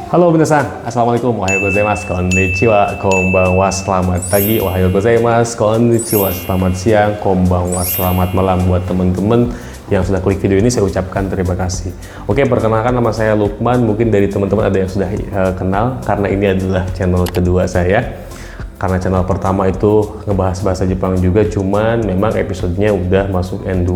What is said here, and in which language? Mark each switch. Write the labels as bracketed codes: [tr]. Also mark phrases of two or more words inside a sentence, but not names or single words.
[ja] Halo 皆さん、assalamualaikum、おはようございます、こんにちは、こんばんは, [id] selamat pagi, [ja] おはようございます、こんにちは, [id] selamat siang, konbanwa, selamat malam. Buat teman-teman yang sudah klik video ini saya ucapkan terima kasih. Oke, perkenalkan nama saya Lukman. Mungkin dari teman-teman ada yang sudah kenal karena ini adalah channel kedua saya. Karena channel pertama itu ngebahas bahasa Jepang juga, cuman memang episodenya udah masuk N2.